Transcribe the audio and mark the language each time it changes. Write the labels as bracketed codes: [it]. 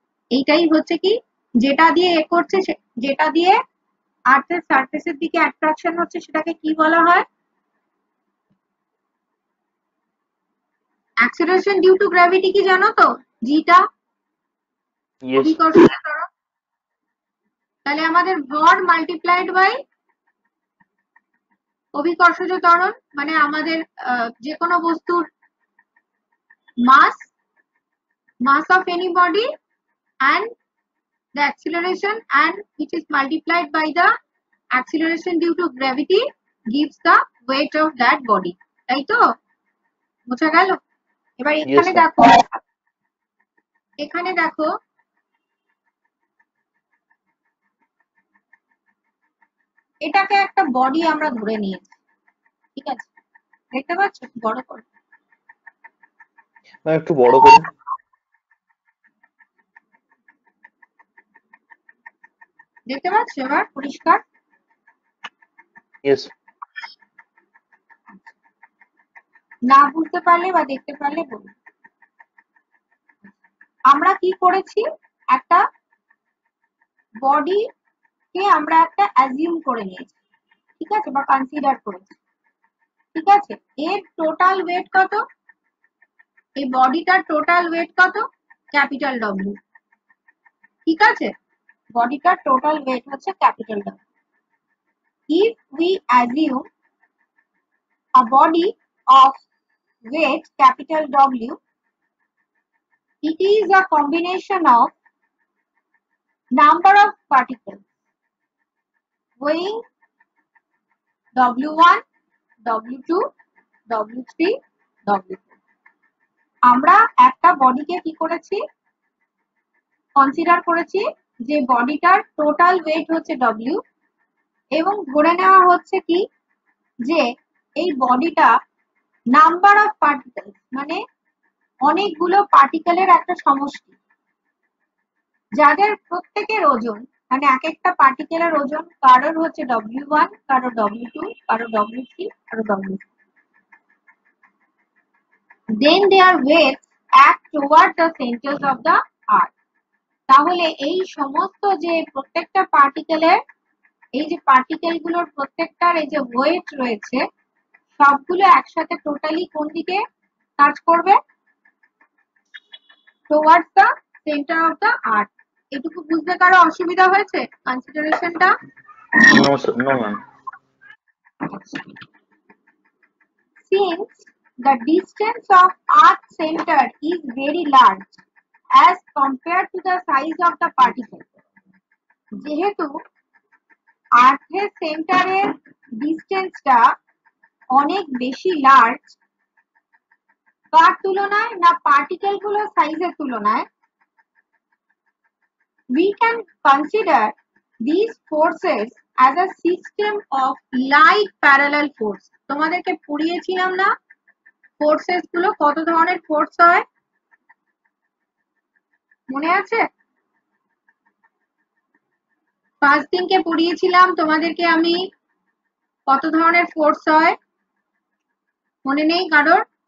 [bn] এইটাই হচ্ছে কি, যেটা দিয়ে এ করছে, যেটা দিয়ে আর্থের সারফেসের দিকে অ্যাট্রাকশন হচ্ছে, সেটাকে কি বলা হয়? অ্যাক্সিলারেশন ডিউ টু গ্র্যাভিটি কি জানো তো? জিটা [en] Yes. [bn] অভিকর্ষজ ত্বরণ। তাহলে আমাদের ভর মাল্টিপ্লাইড বাই অভিকর্ষজ ত্বরণ, মানে আমাদের যে কোনো বস্তুর [en] mass of any body and the acceleration, and it is multiplied by the acceleration due to gravity gives the weight of that body. [bn] তাই তো? বোঝা গেল? এবার [en] Yes, ma'am. [bn] এখানে দেখো এটাকে একটা বডি আমরা ধরে নিয়েছি, ঠিক আছে? দেখতে পাচ্ছ? বড় করে Ma'am, একটু বড় করুন। দেখতে পাচ্ছ এবার পরিষ্কার? [en] Yes. [bn] না বুঝতে পারলে বা দেখতে পারলে বলুন। আমরা কি করেছি? একটা বডি কে আমরা একটা অ্যাজিউম করে নিয়েছি, ঠিক আছে, বা কনসিডার করেছি, ঠিক আছে? এর টোটাল ওয়েট কত? এই বডিটার টোটাল ওয়েট কত? ক্যাপিটাল ডব্লিউ, ঠিক আছে? বডিটার টোটাল ওয়েট হচ্ছে capital W. [en] If we assume a body of weight capital W, it is a combination of number of particles weighing W1, W2, W3, W4. [bn] আমরা একটা বডিকে কি করেছি? কনসিডার করেছি যে বডিটার টোটাল ওয়েট হচ্ছে W, এবং ধরে নেওয়া হচ্ছে কি যে এই বডিটা নাম্বার অফ পার্টিকেল, মানে অনেকগুলো পার্টিকেলের একটা সমষ্টি, যাদের প্রত্যেকের ওজন, মানে এক একটা পার্টিকেলের ওজন কারোর হচ্ছে W1, কারোর W2, কারোর W3, কারোর W4. [en] Then their weights act toward the centers of the earth. [bn] তাহলে এই সমস্ত যে প্রত্যেকটা পার্টিকেলের, এই যে পার্টিকেল গুলোর প্রত্যেকটার এই যে ওয়েট রয়েছে, সবগুলো একসাথে টোটালি কোন দিকে কাজ করবে? [en] towards the center of the earth. [bn] এটুকু বুঝতে কারো অসুবিধা হয়েছে কনসিডারেশনটা? [en] No, sir. No, ma'am. Since the distance of earth center is very large as compared to the size of the particle, [bn] যেহেতু আর্থের সেন্টারের ডিস্টেন্সটা অনেক বেশি লার্জ কার তুলনায় না পার্টিকেল গুলোর সাইজের তুলনায়, [en] we can consider these forces as a system of like parallel force. [bn] তোমাদেরকে পড়িয়েছিলাম না ফোর্সেস গুলো কত ধরনের ফোর্স হয়, মনে আছে? ফার্স্ট দিনকে পড়িয়েছিলাম তোমাদেরকে আমি কত ধরনের ফোর্স হয়, মনে নেই কারোর?